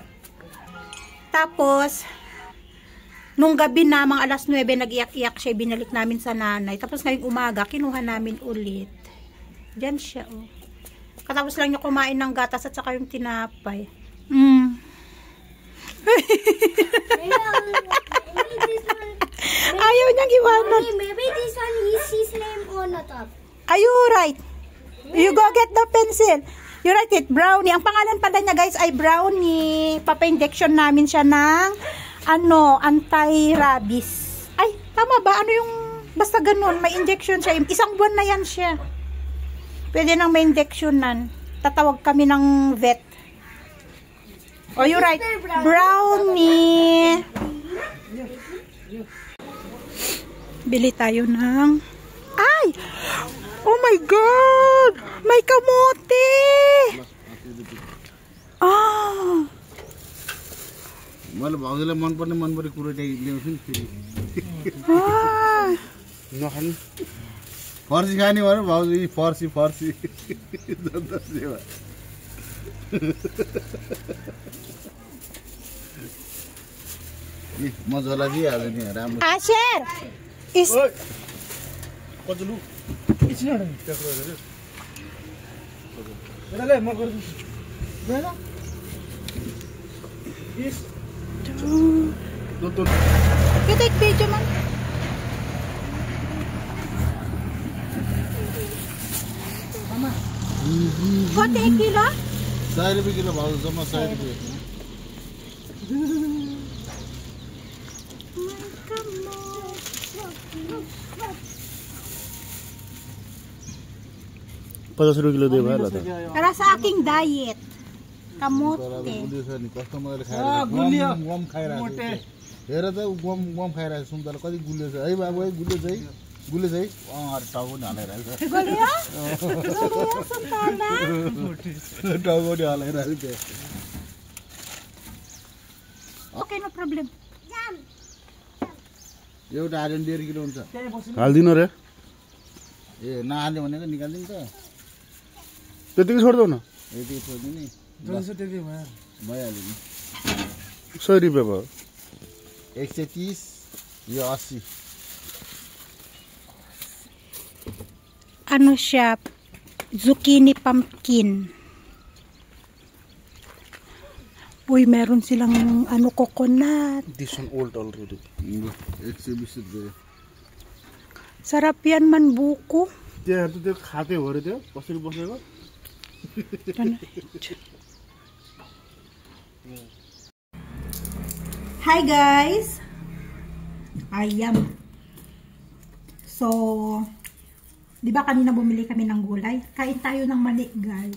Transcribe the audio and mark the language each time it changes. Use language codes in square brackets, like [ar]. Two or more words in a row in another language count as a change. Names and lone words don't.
[tl] Tapos, nung gabi na, mga alas 9, nag-iyak-iyak siya, binalik namin sa nanay. Tapos ngayong umaga, kinuha namin ulit. Diyan siya, oh. Katapos lang niya kumain ng gatas at saka yung tinapay. Ayaw niyang iwanan. [en] Maybe this one is his name on the top. Are you right? You go get the pencil. You write it, Brownie. [tl] Ang pangalan pala niya, guys, ay Brownie. Papa-injection namin siya ng anti-rabies. Ay, tama ba? Ano yung, basta ganun, may injection siya. Isang buwan na yan siya. Pwede nang may injectionan. Tatawag kami ng vet. [en] Oh, you write, [tl] Brownie. Bili tayo ng... Ay! [en] Oh my God! [tl] May kamote! Ah! [ne] Mal भाउजूलाई मन पर्ने कुरा चाहिँ ल्याउँछु नि फेरि नखानु फर्सी खाने भएर भाउजू फर्सी म झोला दिइहाल्छु नि राम्रो [en] Asher! Is... [ne] कचलु [en] You take video, man. Mama. What, 1 kilo? [ne] 100 रुपियाँ किलो भाउ जम्मा 100 रुपियाँ ₹50 किलो दियो भयो ल त [tl] Para sa aking diet. Kamote. [ne] कस्टमरले खाएर गम खाइरहेको छ हेर त गम खाइरहेको सुन्तला कति गुलियो छ है बाबु है गुलियो चाहिँ टाउको नि हलाइरहेको छ Gulia? Suntala? टाउको नि हलाइरहेको थियो [en] Okay, no problem. [ne] एउटा हाल्यो भने 1.5 किलो हुन्छ हाल्दिनु रे ए नहाल्ने भनेको निकाल्दिनु त त्यतिकै छोड्दौ न यति छोड्दिनु नि भइहाल्यो नि 100 रुपियाँ भयो 130 यो 80 [tl] Ano siya? [en] Zucchini pumpkin. [tl] Uy, meron silang coconut. [en] This one old already [ne] 120 रुपियाँ [tl] Sarap yan man buko. [ne] त्यहाँ त्यो खाते हो रे त्यो कसरी बसेको [en] Hi guys. [tl] Ayam. So, di ba kanina bumili kami ng gulay? Kain tayo ng mani, guys.